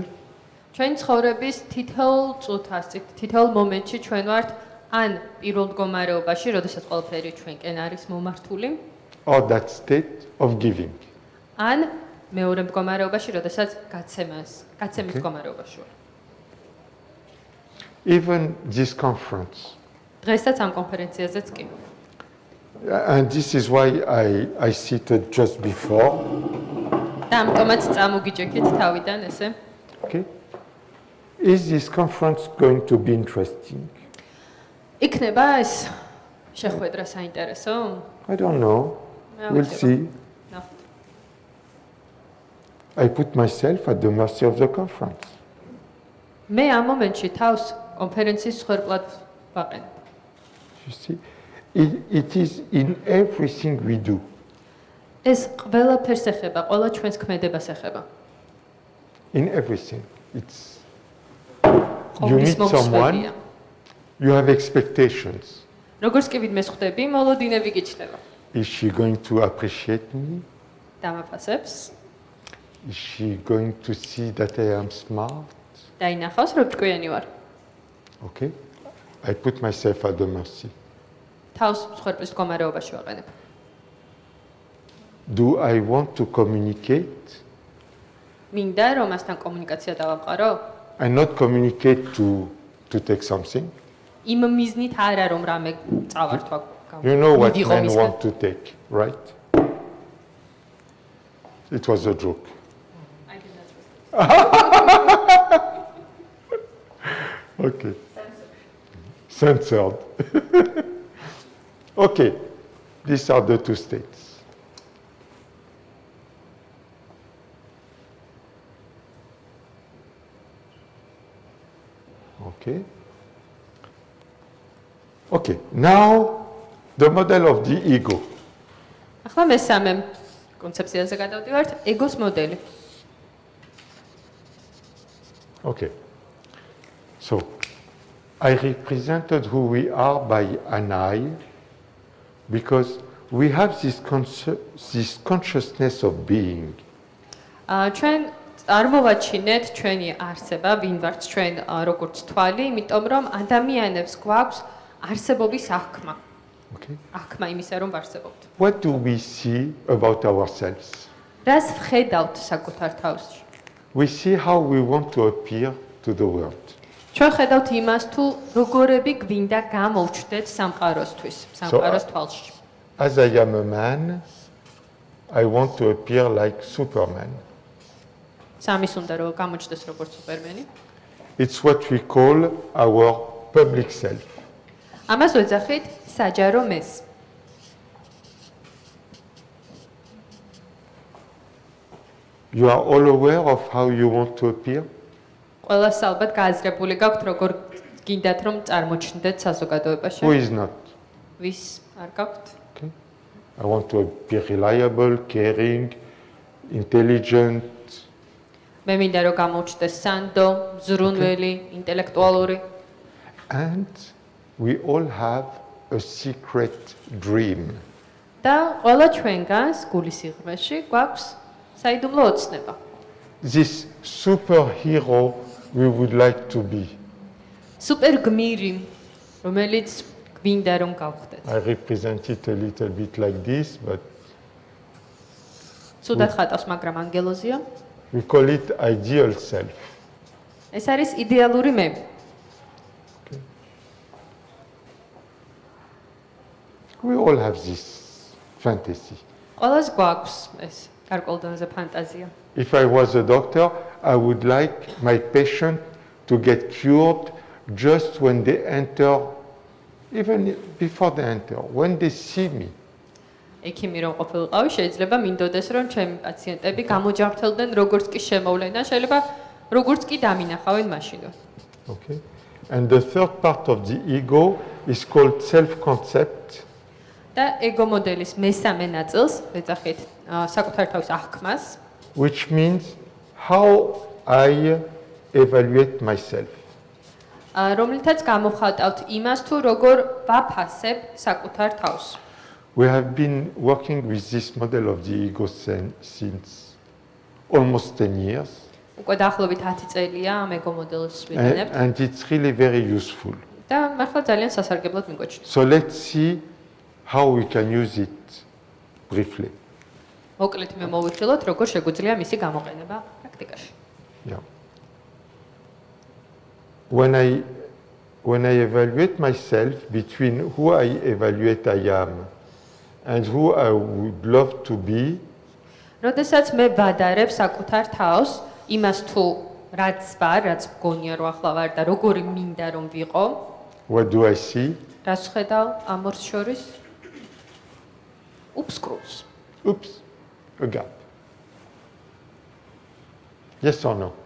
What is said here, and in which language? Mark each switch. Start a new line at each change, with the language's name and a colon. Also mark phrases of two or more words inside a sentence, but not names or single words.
Georgian: ჩვენ ცხოვრების თითოეულ წუთას, თითოეულ მომენტში ჩვენ ვართ ან პირველ მდგომარეობაში, როდესაც ყველაფერი ჩვენკენ არის მომართული,
English: or that state of giving.
Georgian: ან მეორე მდგომარეობაში, როდესაც გაცემის Okay. მდგომარეობაში ვარ.
English: Even this conference.
Georgian: დღესაც ამ კონფერენციაზეც კი.
English: And this is why I seated just before.
Georgian: და ამიტომაც წამოგიჭექით თავიდან ესე.
English: Okay? Is this conference going to be interesting?
Georgian: იქნება ეს შეხვედრა საინტერესო?
English: I don't know.
Georgian: მე We'll ვთქვა. see. ნახოთ.
English: I put myself at the mercy of the conference.
Georgian: მე ამ მომენტში თავს კონფერენციის მსხვერპლად ვაყენებ.
English: You see? It is in everything we do.
Georgian: ეს ყველაფერს ეხება, ყველა ჩვენს ქმედებას ეხება.
English: In everything. It's you
Georgian: ყოვლის
English: meet someone,
Georgian: მომსვლელია.
English: you have expectations.
Georgian: როგორც კი ვინმე ხვდები, მოლოდინები გიჩნდება.
English: Is she going to appreciate me?
Georgian: დამაფასებს,
English: Is she going to see that I am smart?
Georgian: დაინახავს, რომ ჭკვიანი ვარ.
English: Okay? I put myself at the mercy.
Georgian: თავს მსხვერპლის მდგომარეობაში ვაყენებ.
English: Do I want to communicate
Georgian: მინდა რომ მასთან კომუნიკაცია დავამყარო?
English: and not communicate to take something?
Georgian: იმ მიზნით არა რომ რამე წავართვა.
English: You know what
Georgian: მივიღო men მისგან.
English: want to take, right? It was a joke. Okay. Censored. Okay. These are the two states. Okay. Okay, now the model of the ego.
Georgian: ახლა მესამე კონცეფციაზე გადავდივართ, ეგოს მოდელი.
English: Okay, so I represented who we are by an eye because we have this consciousness of being.
Georgian: ჩვენ წარმოვაჩინეთ ჩვენი არსება, ვინ ვართ ჩვენ როგორც თვალი, იმიტომ რომ ადამიანებს გვაქვს არსებობის აღქმა.
English: Okay.
Georgian: აღქმა იმისა, რომ ვარსებობთ.
English: What do we see about ourselves?
Georgian: რას ვხედავთ საკუთარ თავში?
English: We see how we want to appear to the world.
Georgian: ჩვენ ხედავთ იმას, თუ როგორები გვინდა გამოვჩდეთ სამყაროსთვის, სამყაროს თვალში.
English: As I am a man, I want to appear like Superman.
Georgian: სამის უნდა რომ გამოჩნდეს როგორც სუპერმენი.
English: It's what we call our public self.
Georgian: ამას ვეძახით საჯარო მეს.
English: You are all aware of how you want to appear?
Georgian: ყველას ალბათ გააზრებული გაქვთ, როგორ გინდათ რომ წარმოჩნდეთ საზოგადოებაში.
English: Who is not?
Georgian: ვის არ გაქვთ?
English: Okay. I want to be reliable, caring, intelligent.
Georgian: მე მინდა რომ გამოჩნდეს სანდო, ზრუნველი, ინტელექტუალური.
English: And we all have a secret dream.
Georgian: და ყველა ჩვენგანს გულის სიღრმეში გვაქვს საიდუმლო ოცნება.
English: This superhero we would like to be.
Georgian: სუპერ გმირი, რომელიც გვინდა რომ გავხდეთ.
English: I represent it a little bit like this, but
Georgian: ცუდად ხატავს, მაგრამ ანგელოზია.
English: we call it ideal self.
Georgian: ეს არის იდეალური მე.
English: We all have this fantasy.
Georgian: ყველას გვაქვს ეს გარკვეულდანზე ფანტაზია.
English: If I was a doctor, I would like my patient to get cured just when they enter, even before they enter, when they see me.
Georgian: ექიმი რომ ყოფილიყავი, შეიძლება მინდოდეს რომ ჩემი პაციენტები გამოჯანმრთელდნენ როგორც კი შემოვლენ და შეიძლება როგორც კი დამინახავენ მაშინვე.
English: Okay? And the third part of the ego is called self-concept.
Georgian: და ეგო მოდელის მესამე ნაწილს ვეძახით საკუთარ თავის აღქმას,
English: Which means how I evaluate myself.
Georgian: რომლითაც გამოხატავთ იმას, თუ როგორ ვაფასებ საკუთარ თავს.
English: We have been working with this model of the ego since almost 10 years,
Georgian: უკვე დაახლოებით 10 წელია ამ ეგო მოდელს ვიყენებთ
English: and it's really very useful.
Georgian: და მართლა ძალიან სასარგებლოდ მიგვაჩნია.
English: So let's see how we can use it briefly.
Georgian: მოკლედ მე მოვიხილოთ, როგორ შეგვიძლია მისი გამოყენება პრაქტიკაში.
English: Yeah. When I evaluate myself between who I evaluate I am and who I would love to be,
Georgian: როდესაც მე ვადარებ საკუთარ თავს, იმას თუ რაც ვარ, რაც მგონია რომ ახლა ვარ და როგორი მინდა რომ ვიყო,
English: what do I see?
Georgian: რას ხედავ ამ ორს შორის?
English: Upscrews. Oops, a gap. Yes or no?